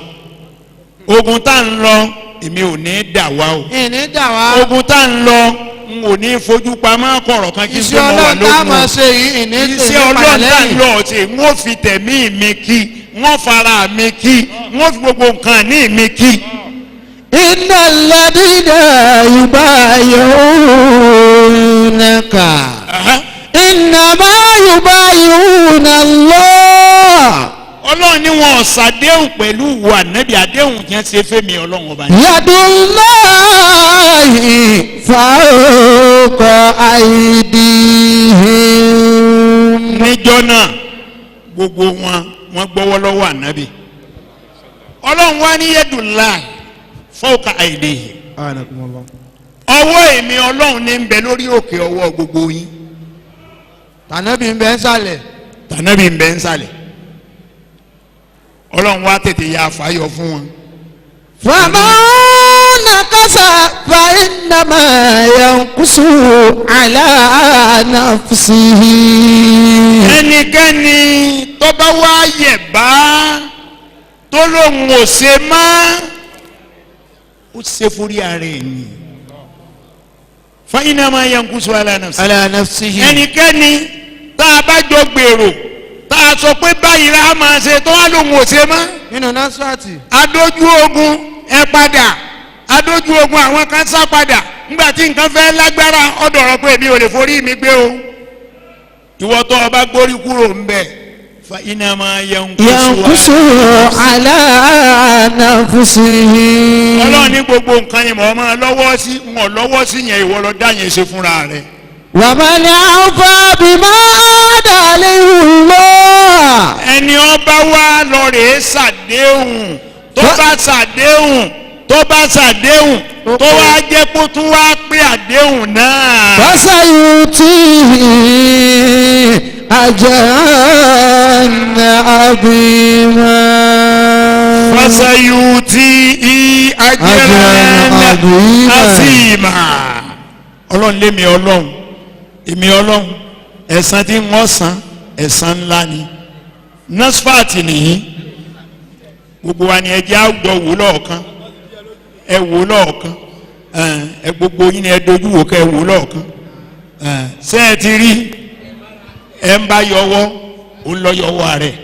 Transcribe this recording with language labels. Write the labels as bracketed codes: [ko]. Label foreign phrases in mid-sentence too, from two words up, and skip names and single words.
[yo] ogun tá à ń lọ èmi ò ní dà wá o. ìní dà wá. ogun tá ń lọ n ò ní fojú pamọ́ kọ̀rọ̀ kan kí n tó mọ wà lógun. iṣẹ́ Ọlọ́run tá a máa ṣe yìí ìní tèmi iṣẹ́ Ọlọ́run tá ń lọ ọ̀tí n ó fi tẹ̀mí mi kí n ó fara mi kí n ó fi gbogbo nǹkan ní mi kí. [ar] إن الذين يبايعونك إنما يبايعون الله. [yo] Ọlọ́run ní wọn ṣàdéhùn pẹ̀lú ìwọ Ànábì àdéhùn yẹn ṣe fẹ́mi Ọlọ́run ọba. [ar] يد الله فوق أيديهم. [yo] níjọ́ náà gbogbo wọn gbọ́wọ́ lọ́wọ́ Ànábì. Ọlọ́run wá ní [ar] يد الله فوق أيديهم. [yo] ọwọ́ èmi Ọlọ́run ní ń bẹ lórí òkè ọwọ́ gbogbo yín. tànábì ń bẹ ń sàlẹ̀. tànábì ń bẹ ń sàlẹ̀. Ọlọ́run wá tètè ya àfàyọ fún wọn. [ar] فمن نكث فإنما ينكث على نفسه. [yo] ẹnikẹ́ni tó bá wá yẹ̀ bá tó lóun ò ṣe mọ́ ó ṣe forí ara ẹ̀ ni. [ar] فإنما ينكث على نفسه. [yo] ẹnikẹ́ni tá a bá jọ gbèrò tá a sọ pé báyìí la máa ṣe tó wá lóhun ò ṣe mọ́. nínú NASFAT. adójú ogun ẹ padà adójú ogun àwọn kan sá padà nígbà tí nǹkan fẹ́ lágbára ọ̀dọ̀rọ̀ pé mi ò lè forí mi gbé o. ìwọ tó o bá gbórí kúrò ń bẹ̀ [ar] فإنما ينكث على نفسه. [yo] Ọlọ́run ní gbogbo nǹkan ni mo máa lọ́wọ́ sí wọn lọ́wọ́ sí yẹn ìwọ lọ dá yẹn ṣe fúnra rẹ̀. [ar] ومن أوفى بما عاهد عليه الله. [yo] ẹni ọba wa lọ rèé ṣàdéhùn tó bá ṣàdéhùn tó wá jẹ́ kó tún wá pé àdéhùn náà. [ar] فسيؤتيه أجرا عظيما. فسيؤتيه أجرا عظيما. [yo] Ọlọ́run lémi Ọlọ́run èmi Ọlọ́run ẹ̀san tí wọ́n san ẹ̀san ńlá ni. NASFAT nìyí gbogbo wa ni ẹ jẹ́ àwùjọ wò lọ́ọ̀kan ẹ wò lọ́ọ̀kan ẹ gbogbo yín ni ẹ dojú wò kẹ́ ẹ wò lọ́ọ̀kan ṣé ẹ ti rí ẹ ń bá yọwọ́ ó ń lọ yọwọ́ rẹ̀.